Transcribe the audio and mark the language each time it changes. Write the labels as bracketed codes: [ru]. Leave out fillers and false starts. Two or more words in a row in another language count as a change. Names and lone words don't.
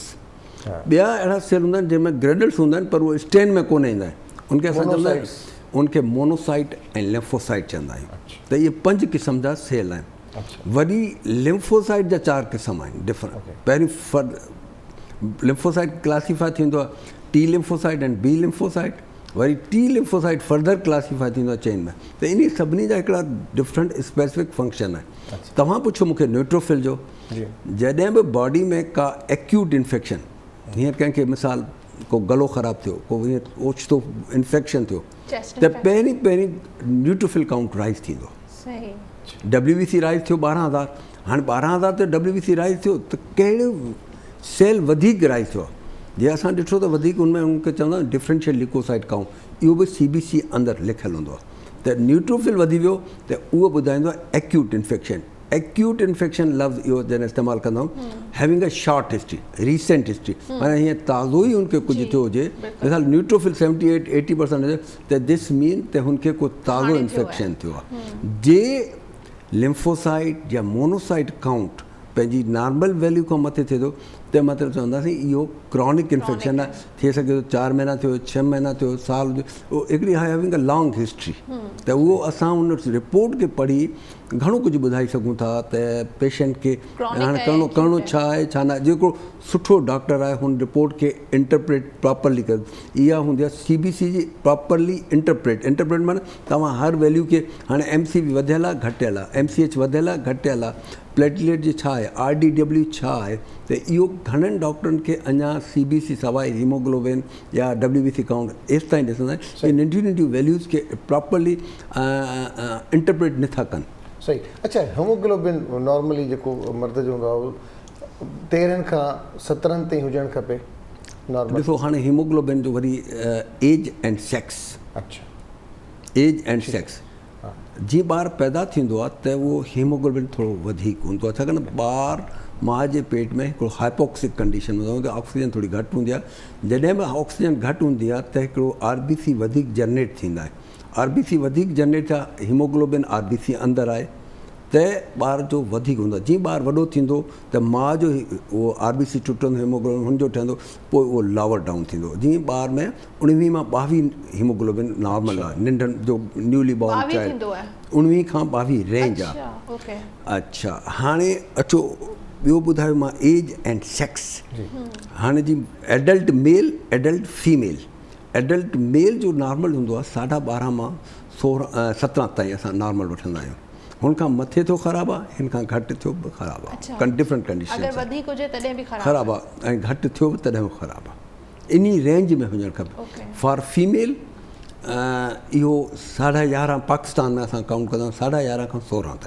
[sd] ॿिया अहिड़ा सेल हूंदा आहिनि जंहिंमें ग्रेन्यूल्स हूंदा आहिनि पर उहे स्टेन में कोन ईंदा आहिनि, उनखे असां चवंदा आहियूं उनखे मोनोसाइट ऐं लिम्फोसाइट चवंदा आहियूं। त इहे 5 क़िस्म जा सेल आहिनि। वरी लिम्फोसाइट जा 4 क़िस्म आहिनि डिफरेंट। पहिरीं लिम्फोसाइट क्लासीफाई थींदो आहे [en] T lymphocyte and B lymphocyte, [sd] वरी [en] T lymphocyte further classify [sd] थींदो आहे चेन में। त इन सभिनी जा हिकिड़ा [en] different specific function [sd] आहे। तव्हां पुछो मूंखे न्यूट्रोफिल जो, जॾहिं बि बॉडी में का [en] acute infection, [sd] हीअं कंहिंखे मिसाल को गलो ख़राबु थियो, को हीअं ओचितो इन्फेक्शन थियो, त पहिरीं [en] neutrophil count rise [sd] थींदो। [en] WBC rise [sd] थियो 12,000, हाणे 12,000 ते [en] WBC rise [sd] थियो त कहिड़ो सेल वधीक राइज़ थियो आहे। जीअं असां ॾिठो त वधीक हुनमें उनखे चवंदा आहियूं [en] differential leukocyte count, [sd] इहो बि CBC अंदरि लिखियलु हूंदो आहे। त न्यूट्रोफिल वधी वियो त उहो ॿुधाईंदो आहे [en] acute infection. acute infection [sd] लफ़्ज़ इहो जॾहिं इस्तेमालु कंदा आहियूं, [en] having a short history, recent history, [sd] माना हीअं ताज़ो ई हुनखे कुझु थियो हुजे, मिसाल न्यूट्रोफिल 78-80% हुजे त [en] this mean [sd] त हुनखे को ताज़ो इन्फेक्शन थियो आहे। जे लिम्फोसाइट या [en] monocyte count [sd] पंहिंजी [en] normal value [sd] खां मथे थिए थो त मतिलबु चवंदासीं इहो [en] chronic infection [sd] आहे। थी सघे थो 4 महीना थियो, 6 महीना थियो, साल हुजे, हिकिड़ी [en] having a long history. [sd] त उहो असां उन रिपोर्ट खे पढ़ी घणो कुझु ॿुधाए सघूं था त पेशेंट खे हाणे करिणो छा आहे छा न। जेको सुठो डॉक्टर आहे हुन रिपोर्ट खे [en] interpret properly [sd] करे, इहा हूंदी आहे CBC जी [en] properly interpret [sd] माना तव्हां हर वैल्यू खे, हाणे MCV वधियल आहे घटियल आहे, MCH वधियल आहे घटियल आहे, प्लेटलेट जी छा आहे, RDW छा आहे, त इहो घणनि डॉक्टरनि खे अञा CBC सवाइ हीमोग्लोबिन या [en] WBC count [sd] एसि ताईं ॾिसंदा आहिनि कि नंढियूं वैल्यूज़ खे [en] properly interpret [sd] नथा कनि। सही। अच्छा, हीमोग्लोबिन नॉर्मली जेको मर्द जो हूंदो आहे 13 खां 17 ताईं हुजणु खपे नॉर्मल। ॾिसो हाणे हीमोग्लोबिन जो वरी [en] age and sex. अच्छा, age and sex. [sd] जीअं ॿारु पैदा थींदो आहे त उहो हीमोग्लोबिन थोरो वधीक हूंदो आहे, छाकाणि ॿारु माउ जे पेट में हिकिड़ो [en] hypoxic condition [sd] हूंदो आहे, त ऑक्सीजन थोरी घटि हूंदी आहे। जॾहिं बि ऑक्सीजन घटि हूंदी आहे त हिकिड़ो RBC वधीक जनरेट थींदा आहे। RBC वधीक जनरेट थिया, हीमोग्लोबिन RBC अंदरि आहे त ॿार जो वधीक हूंदो आहे। जीअं ॿारु वॾो थींदो त माउ जो उहो RBC टुटंदो, हीमोग्लोबिन हुनजो ठहंदो, पोइ उहो [en] lower down [sd] थींदो। जीअं ॿार में 19 मां 22 हीमोग्लोबिन नॉर्मल आहे, नंढनि जो [en] newly born child [sd] 19 खां 22 रेंज आहे। अच्छा, हाणे अचो ॿियो ॿुधायो मां [en] age and sex. हाणे जी adult male, adult female. adult male [sd] जो नॉर्मल हूंदो आहे 12.5 मां 17 ताईं असां नॉर्मल वठंदा आहियूं। हुन खां मथे थियो ख़राबु आहे, हिन खां घटि थियो बि ख़राबु आहे। [en] different condition [sd] ख़राबु आहे ऐं घटि थियो बि तॾहिं बि ख़राबु आहे। इन रेंज में हुजणु खपे। [en] for female [sd] इहो 11.5 पाकिस्तान में असां काउंट कंदा आहियूं 11.5 खां 16 ताईं।